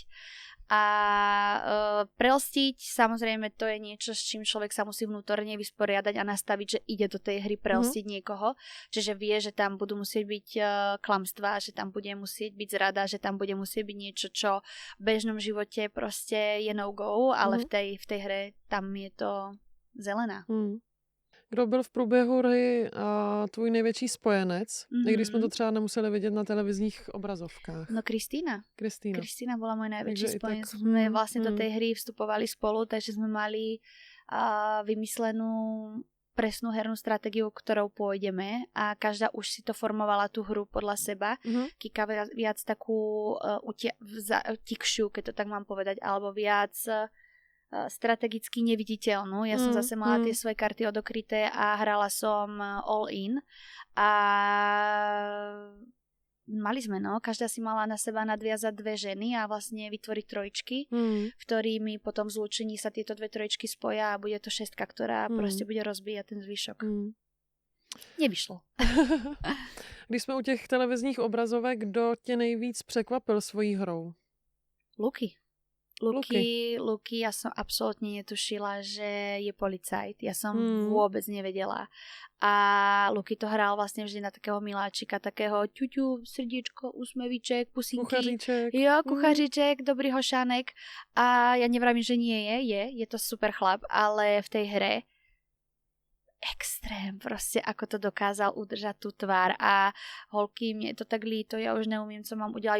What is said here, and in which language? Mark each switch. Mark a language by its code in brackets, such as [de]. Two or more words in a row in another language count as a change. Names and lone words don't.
[sk] A prelstiť, samozrejme, to je niečo, s čím človek sa musí vnútorne vysporiadať a nastaviť, že ide do tej hry prelstiť niekoho. Čiže vie, že tam budú musieť byť klamstvá, že tam bude musieť byť zrada, že tam bude musieť byť niečo, čo v bežnom živote proste je no-go, ale v tej hre tam je to zelená. [cs] Kdo byl v průběhu hry tvůj největší spojenec, i když jsme to třeba nemuseli vidět na televizních obrazovkách? No Kristýna. [sk] Kristýna bola môj najväčší spojenec. Tak... Sme vlastne do tej hry vstupovali spolu, takže sme mali vymyslenú presnú hernú stratégiu, ktorou pôjdeme a každá už si to formovala tú hru podľa seba. Kika viac takú tikšiu, keď to tak mám povedať, alebo viac strategicky neviditeľnú. Ja som zase mala tie svoje karty odokryté a hrala som [en] all in [sk] a mali sme, každá si mala na seba nadviazať 2 ženy a vlastne vytvoriť trojičky, v ktorými potom v zlúčení sa tieto 2 trojičky spoja a bude to 6, ktorá proste bude rozbíjať ten zvyšok. Nevyšlo. [cs] Když jsme u těch televizních obrazovek, kdo tě nejvíc překvapil svojí hrou? [sk] Luky. Luky, ja som absolútne netušila, že je policajt. Ja som vôbec nevedela. A Luky to hral vlastne vždy na takého miláčika, takého ťuťu, srdiečko, úsmevíček, pusinky. [cs] Kuchaříček. Jo, kuchaříček, dobrý hošanek. [sk] A ja nevravím, že nie je to super chlap, ale v tej hre extrém, proste ako to dokázal udržať tú tvár a holky, mne je to tak líto, ja už neumiem, co mám udelať.